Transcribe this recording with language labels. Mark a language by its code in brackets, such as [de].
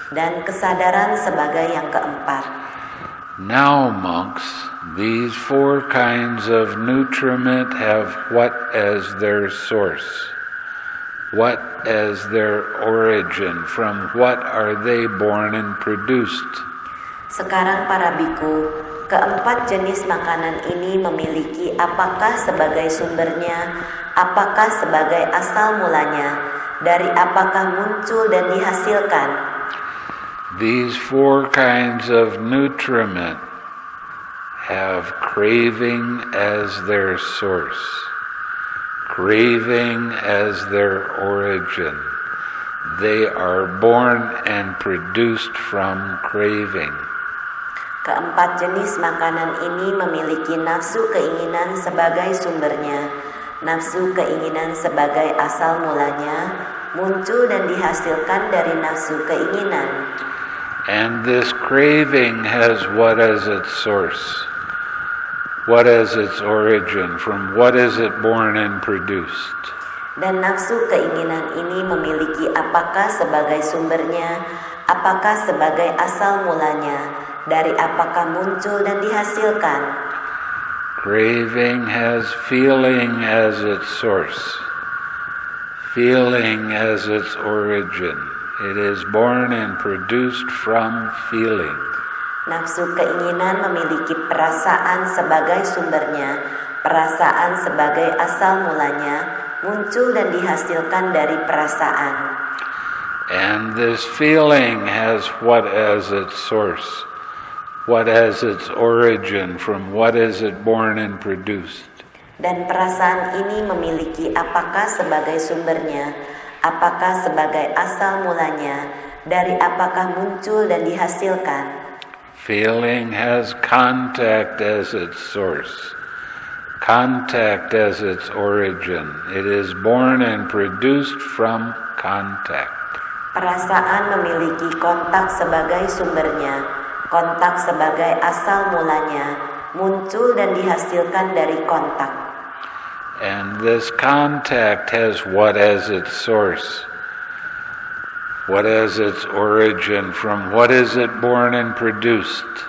[id] dan kesadaran sebagai yang keempat. [en] Now, monks, these four kinds of nutriment have what as their source? What as their origin? From what are they born and produced? [id] Sekarang para biku, keempat jenis makanan ini memiliki apakah sebagai sumbernya, apakah sebagai asal mulanya, dari apakah muncul dan dihasilkan. [en] These four kinds of nutriment have craving as their source, craving as their origin. They are born and produced from craving. [id] Keempat jenis makanan ini memiliki nafsu keinginan sebagai sumbernya, nafsu keinginan sebagai asal mulanya, muncul dan dihasilkan dari nafsu keinginan. [en] And this craving has what as its source? What as its origin? From what is it born and produced? [id] Dan nafsu keinginan ini memiliki apakah sebagai sumbernya, apakah sebagai asal mulanya, dari apakah muncul dan dihasilkan. [en] Craving has feeling as its source, feeling as its origin. It is born and produced from feeling. [id] Nafsu keinginan memiliki perasaan sebagai sumbernya, perasaan sebagai asal mulanya, muncul dan dihasilkan dari perasaan. [en] And this feeling has what as its source? What as its origin? From what is it born and produced? [id] Dan perasaan ini memiliki apakah sebagai sumbernya, apakah sebagai asal mulanya, dari apakah muncul dan dihasilkan. [en] Feeling has contact as its source, contact as its origin. It is born and produced from contact. [id] Perasaan memiliki kontak sebagai sumbernya, kontak sebagai asal mulanya, muncul dan dihasilkan dari kontak. [en] And this contact has what as its source? What is its origin? From what is it born and produced?